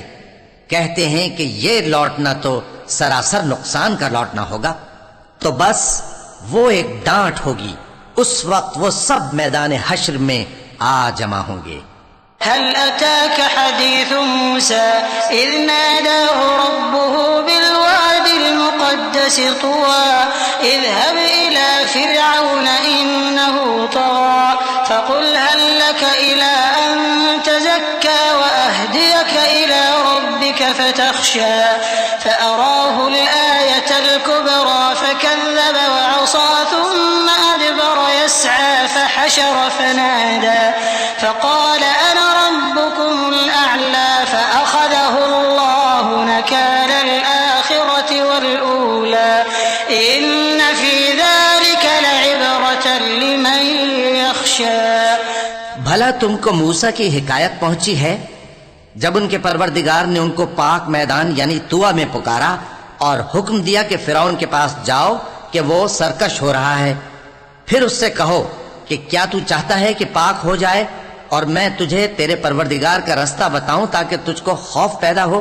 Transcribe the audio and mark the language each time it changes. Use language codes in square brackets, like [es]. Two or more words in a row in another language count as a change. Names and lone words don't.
[ur] کہتے ہیں کہ یہ لوٹنا تو سراسر نقصان کا لوٹنا ہوگا. تو بس وہ ایک ڈانٹ ہوگی، اس وقت وہ سب میدان حشر میں آ جمع ہوں گے. [ar] هل أتاك حديث موسى إذ ناداه ربه بالواد المقدس طوى اذهب إلى فرعون إنه طغى فقل هل لك إلى أن تزكى وأهديك إلى ربك فتخشى فأراه الآية الكبرى فكذب وعصى ثم أدبر يسعى فحشر فنادى فقال أنا ربكم الأعلى فأخذه الله نكال الآخرة والأولى إن في ذلك لعبرة لمن يخشى. [ur] بھلا تم کو موسیٰ کی حکایت پہنچی ہے جب ان کے پروردگار نے ان کو پاک میدان یعنی طوی میں پکارا اور حکم دیا کہ فرعون کے پاس جاؤ کہ وہ سرکش ہو رہا ہے. پھر اس سے کہو کہ کیا تو چاہتا ہے کہ پاک ہو جائے اور میں تجھے تیرے پروردگار کا راستہ بتاؤں تاکہ تجھ کو خوف پیدا ہو.